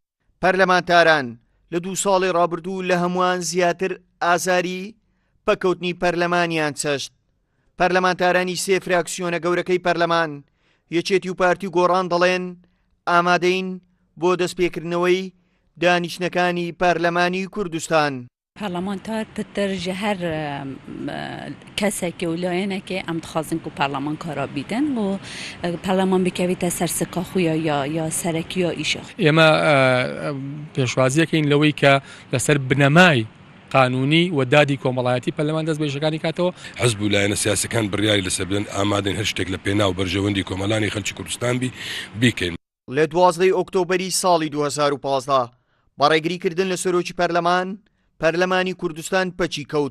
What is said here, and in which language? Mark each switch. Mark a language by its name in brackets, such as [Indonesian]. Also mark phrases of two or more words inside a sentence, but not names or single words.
[Central Kurdish] پەرلەمانتاران لە 2 ساڵی ڕابردوو لە هەمووان زیاتر ئازاری پەکەوتنی پەرلەمانیان چەشت. پەرلەمانتارانی 3 فراکسیۆنە گەورەکەی پەرلەمان یەکێتی و پارتی و گۆڕان دەڵێن ئامادەین بۆ دەستپێکردنەوەی دانیشتەکانی پەرلەمانی کوردستان. پەرلەمانتار پتر [Kurdish] ji her kesekê û layênekê em dixwazin ku perleman kara bîdin û perleman bikevîte ser sika xwe ya serekiya îşa. [Central Kurdish] ئێمە پێشوازیەکەین لەوەی کە لەسەر بنەمای قانونی و دادی کۆمەڵایەتی پەرلەمان دەست بەیژەکانی کاتەوە. حزب و لایەنە سیاسەکان بڕیاری لەسەر بدەن ئامادەین هەر شتێک لە پێناو بەرژەوەندی کۆمەڵانی خەڵکی کوردستان بیکەین. لە 12 ئۆکتۆبەری ساڵی 2015 بەڕێگریکردن لە سەرۆکی پەرلەمانی کوردستان پەچی کەوت.